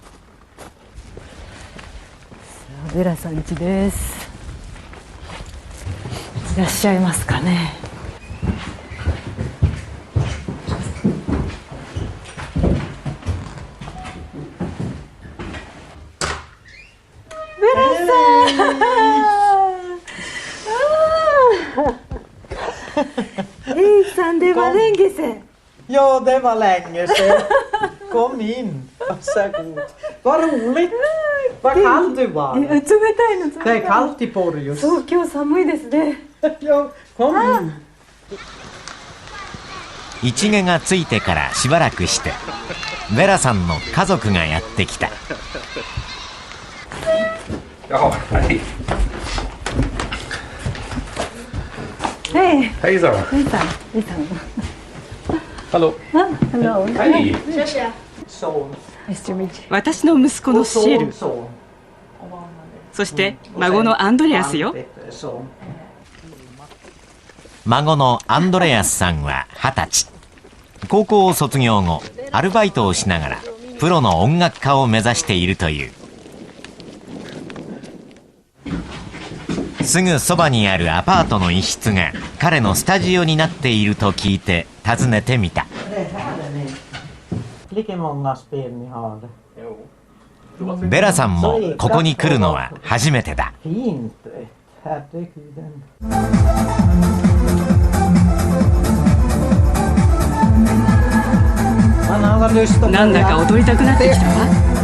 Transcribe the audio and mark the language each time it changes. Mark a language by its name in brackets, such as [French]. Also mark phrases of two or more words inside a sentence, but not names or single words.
[Japanese] さあベラさん家です。いらっしゃいますかね。 [Swedish] ベラさん Hej San, det var länge sedan. Ja, det var länge sedan. Kom in. Varsågod. Vad roligt. Vad kall du var. [Japanese] 冷たいの。 [Swedish] Det är kallt i Porjus. [Japanese] そう、今日寒いですね。 [Swedish] Ja, kom in. [Japanese] 市毛がついてからしばらくしてベラさんの家族がやってきた。 [Swedish] Hej. Hejsan. Hejsan. Hallå. [English] Hello. [Swedish] Hej. Son. [English] Nice to meet you. [Japanese] 私の息子のシエル、 [Swedish] Son. [Japanese] そして孫のアンドレアスよ。 [Swedish] Son. [Japanese] 孫のアンドレアスさんは20歳。高校を卒業後アルバイトをしながらプロの音楽家を目指しているという。すぐそばにあるアパートの一室が彼のスタジオになっていると聞いて訪ねてみた。 [Swedish] Lika många spel ni har. [Japanese] ベラさんもここに来るのは初めてだ。 [Swedish] Fint. Herregud. [Japanese] なんだか踊りたくなってきたわ。